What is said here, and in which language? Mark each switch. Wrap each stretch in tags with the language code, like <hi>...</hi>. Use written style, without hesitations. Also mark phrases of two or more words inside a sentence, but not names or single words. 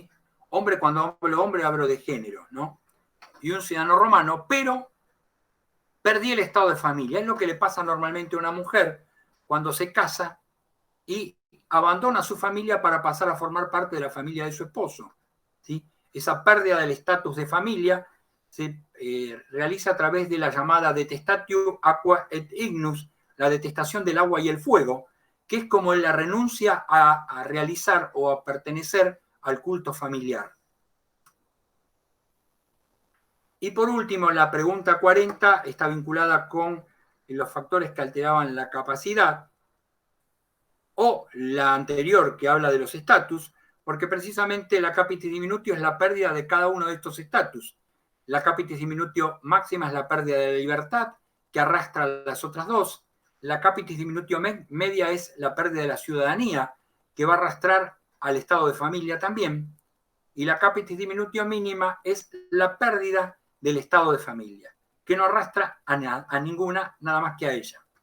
<es>Hombre, cuando hablo hombre, hablo de género, ¿no? Y un ciudadano romano, pero perdí el estado de familia. Es lo que le pasa normalmente a una mujer cuando se casa y abandona a su familia para pasar a formar parte de la familia de su esposo, ¿sí? Esa pérdida del estatus de familia se realiza a través de la llamada</es> <la>detestatio aqua et ignus,</la> <es>la detestación del agua y el fuego, que es como la renuncia a realizar o a pertenecer al culto familiar. Y por último, la pregunta 40 está vinculada con los factores que alteraban la capacidad, o la anterior que habla de los estatus, porque precisamente la</es> <la>capitis diminutio</la> <es>es la pérdida de cada uno de estos estatus. La</es> <la>capitis diminutio</la> <es>máxima es la pérdida de la libertad, que arrastra las otras dos. La</es> <la>capitis diminutio</la> <es>media es la pérdida de la ciudadanía, que va a arrastrar al estado de familia también. Y la</es> <la>capitis diminutio</la> <es>mínima es la pérdida del estado de familia, que no arrastra a ninguna, nada más que a ella.</es>